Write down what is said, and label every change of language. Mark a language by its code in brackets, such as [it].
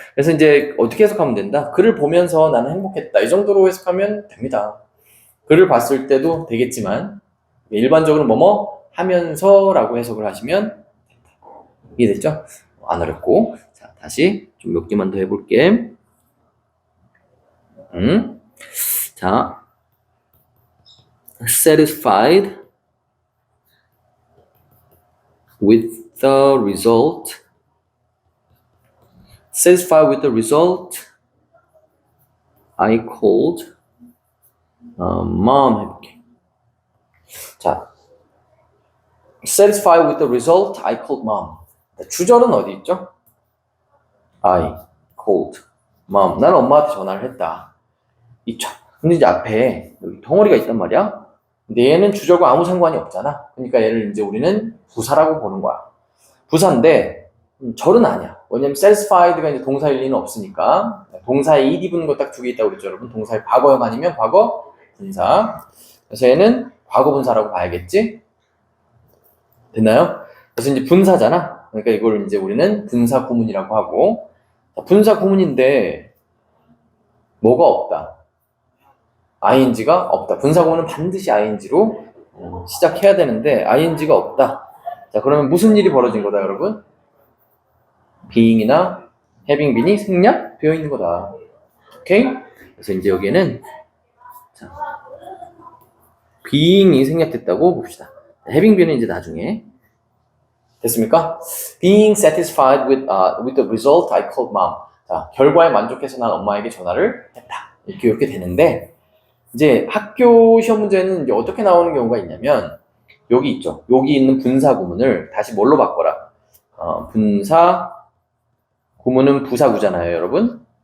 [ko] 그래서 이제 어떻게 해석하면 된다? 글을 보면서 나는 행복했다. 이 정도로 해석하면 됩니다. 글을 봤을 때도 되겠지만 일반적으로 뭐뭐 하면서라고 해석을 하시면 된다. 이해됐죠? 안 어렵고. 자, 다시 좀 몇 개만 더 해볼게. [en] 자, satisfied with the result. Satisfied with the result, I called mom [ko] 해볼게. [en] 자, satisfied with the result, I called mom. [ko] 주절은 어디 있죠? [en] I called mom. [ko] 나는 엄마한테 전화를 했다. 있죠. 근데 이제 앞에 여기 덩어리가 있단 말이야. 근데 얘는 주절과 아무 상관이 없잖아. 그러니까 얘를 이제 우리는 부사라고 보는 거야. 부사인데 절은 아니야. 왜냐면 satisfied가 이제 동사일 리는 없으니까. 동사에 ed 붙는 거 딱 두 개 있다고 그랬죠, 여러분. 동사의 과거형 아니면 과거 분사. 그래서 얘는 과거 분사라고 봐야겠지? 됐나요? 그래서 이제 분사잖아. 그러니까 이걸 이제 우리는 분사 구문이라고 하고. 분사 구문인데 뭐가 없다? ing가 없다. 분사 구문은 반드시 ing로 시작해야 되는데 ing가 없다. 자, 그러면 무슨 일이 벌어진 거다, 여러분? being이나 having been이 생략되어 있는 거다. 오케이? 그래서 이제 여기에는 자, being이 생략됐다고 봅시다. having been은 이제 나중에 됐습니까? [en] Being satisfied with the result, I called mom. [ko] 자, 결과에 만족해서 난 엄마에게 전화를 했다. 이렇게 되는데 이제 학교 시험 문제는 이제 어떻게 나오는 경우가 있냐면 여기 있죠. 여기 있는 분사 구문을 다시 뭘로 바꿔라? 분사 구문은 부사구잖아요, 여러분.